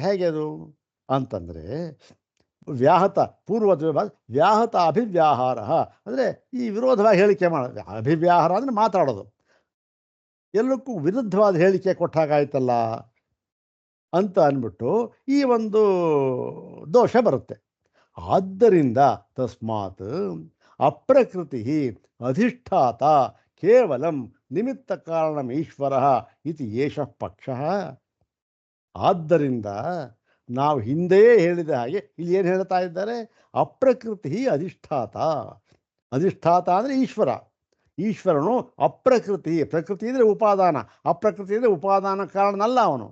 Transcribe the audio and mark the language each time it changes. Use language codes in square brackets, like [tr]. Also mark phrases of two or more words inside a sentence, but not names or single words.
[kn] ಹೇಗೆ ಅದು ಅಂತಂದರೆ ವ್ಯಾಹತ ಪೂರ್ವದ ವ್ಯಾಹತ ಅಭಿವ್ಯಾಹಾರ ಅಂದರೆ ಈ ವಿರೋಧವಾಗಿ ಹೇಳಿಕೆ ಮಾಡೋದು. ಅಭಿವ್ಯಾಹಾರ ಅಂದರೆ ಮಾತಾಡೋದು, ಎಲ್ಲಕ್ಕೂ ವಿರುದ್ಧವಾದ ಹೇಳಿಕೆ ಕೊಟ್ಟಾಗಾಯ್ತಲ್ಲ ಅಂತ ಅಂದ್ಬಿಟ್ಟು ಈ ಒಂದು ದೋಷ ಬರುತ್ತೆ. [sa] ಆದ್ದರಿಂದ ತಸ್ಮಾತ್ ಅಪ್ರಕೃತಿ ಅಧಿಷ್ಠಾತ ಕೇವಲಂ ನಿಮಿತ್ತ ಕಾರಣಂ ಈಶ್ವರ ಇತಿ ಏಷ ಪಕ್ಷ. [kn] ಆದ್ದರಿಂದ ನಾವು ಹಿಂದೆಯೇ ಹೇಳಿದ ಹಾಗೆ ಇಲ್ಲಿ ಏನು ಹೇಳ್ತಾ ಇದ್ದಾರೆ? [sa] ಅಪ್ರಕೃತಿ ಅಧಿಷ್ಠಾತ. [kn] ಅಧಿಷ್ಠಾತ ಅಂದರೆ ಈಶ್ವರ. ಈಶ್ವರನು ಅಪ್ರಕೃತಿ, ಪ್ರಕೃತಿ ಅಂದರೆ ಉಪಾದಾನ, ಅಪ್ರಕೃತಿ ಅಂದರೆ ಉಪಾದಾನ ಕಾರಣನಲ್ಲ ಅವನು.